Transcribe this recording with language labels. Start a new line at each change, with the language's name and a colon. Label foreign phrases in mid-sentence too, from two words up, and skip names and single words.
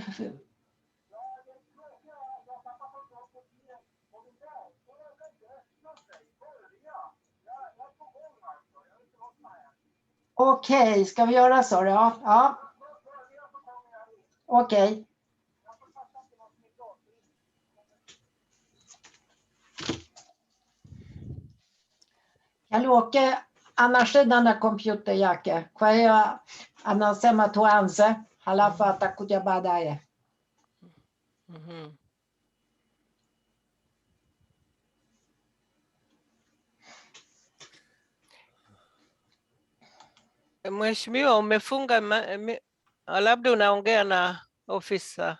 Swedish: Okej, ska vi göra så då? Ja.
Swahili: Okej. Kalle-Åke anashinda na kompyuta yake. Kwa hiyo anasema tuanze, halafu atakuja baadaye. Mheshimiwa, umefunga labda unaongea na ofisa?